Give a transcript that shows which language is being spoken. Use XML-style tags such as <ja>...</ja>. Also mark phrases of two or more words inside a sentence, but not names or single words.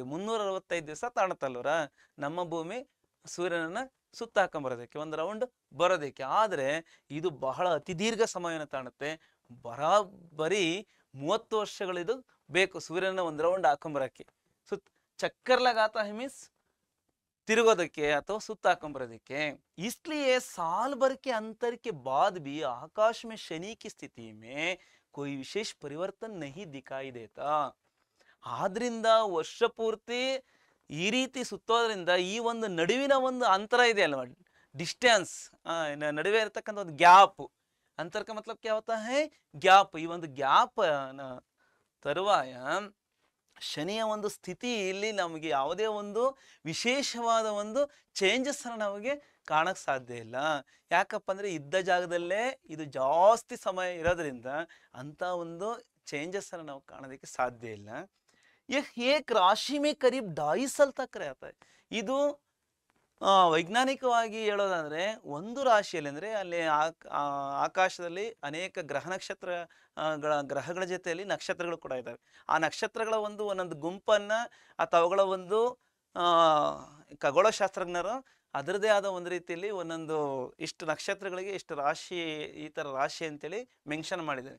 <kn>365 ದಿವಸ ತಾಣುತ್ತಲ್ವರ ನಮ್ಮ ಭೂಮಿ ಸೂರ್ಯನನ್ನ ಸುತ್ತ ಹಾಕೊಂಬರೋದಕ್ಕೆ, ಒಂದು ರೌಂಡ್ ಬರೋದಕ್ಕೆ. ಆದರೆ ಇದು ಬಹಳ ಅತಿ ದೀರ್ಘ ಸಮಯವನ್ನು ತಾಣುತ್ತೆ. ಬರೀ 30 ವರ್ಷಗಳಿದು ಬೇಕು ಸೂರ್ಯನ ಒಂದು ರೌಂಡ್ ಹಾಕೊಂಬರಕ್ಕೆ.</kn> <hi>चक्कर लगाता है</hi> <kn>मीन्स ತಿರುಗೋದಕ್ಕೆ ಅಥವಾ ಸುತ್ತ ಹಾಕೊಂಬರೋದಕ್ಕೆ.</kn> <hi>इसलिए साल भर के अंतर के बाद भी आकाश में शनि की स्थिति में कोई विशेष परिवर्तन नहीं दिखाई देता.</hi> <kn>ಆದ್ರಿಂದ ವರ್ಷ ಪೂರ್ತಿ ಈ ರೀತಿ ಸುತ್ತೋದ್ರಿಂದ ಈ ಒಂದು ನಡುವಿನ ಒಂದು ಅಂತರ ಇದೆ ಅಲ್ವಾ, ಡಿಸ್ಟೆನ್ಸ್, ನಡುವೆ ಇರತಕ್ಕಂಥ ಒಂದು ಗ್ಯಾಪ್,</kn> <hi>अंतर का मतलब क्या होता है,</hi> <kn>ಗ್ಯಾಪ್. ಈ ಒಂದು ಗ್ಯಾಪ್ ತರುವಾಯ ಶನಿಯ ಒಂದು ಸ್ಥಿತಿ ಇಲ್ಲಿ ನಮಗೆ ಯಾವುದೇ ಒಂದು ವಿಶೇಷವಾದ ಒಂದು ಚೇಂಜಸ್ ಅನ್ನ ನಮಗೆ ಕಾಣಕ್ ಸಾಧ್ಯ ಇಲ್ಲ. ಯಾಕಪ್ಪ ಅಂದ್ರೆ ಇದ್ದ ಜಾಗದಲ್ಲೇ ಇದು ಜಾಸ್ತಿ ಸಮಯ ಇರೋದ್ರಿಂದ ಅಂತ ಒಂದು ಚೇಂಜಸ್ ಅನ್ನ ನಾವು ಕಾಣೋದಕ್ಕೆ ಸಾಧ್ಯ ಇಲ್ಲ.</kn> <hi>एक राशि में करीब 2.5 साल तक रहता है.</hi> <kn>ಇದು ವೈಜ್ಞಾನಿಕವಾಗಿ ಹೇಳೋದಂದ್ರೆ ಒಂದು ರಾಶಿಯಲ್ಲಿ ಅಂದ್ರೆ ಅಲ್ಲಿ ಆಕಾಶದಲ್ಲಿ ಅನೇಕ ಗ್ರಹಗಳ ಜೊತೆಯಲ್ಲಿ ನಕ್ಷತ್ರಗಳು ಕೂಡ ಇದ್ದಾವೆ. ಆ ನಕ್ಷತ್ರಗಳ ಒಂದೊಂದು ಗುಂಪನ್ನ ಅಥವಾ ಅವುಗಳ ಒಂದು ಖಗೋಳಶಾಸ್ತ್ರಜ್ಞರು ಅದರದೇ ಆದ ಒಂದು ರೀತಿಯಲ್ಲಿ ಒಂದೊಂದು ಇಷ್ಟು ನಕ್ಷತ್ರಗಳಿಗೆ ಇಷ್ಟು ರಾಶಿ, ಈ ತರ ರಾಶಿ ಅಂತೇಳಿ ಮೆನ್ಷನ್ ಮಾಡಿದ್ದಾರೆ.</kn>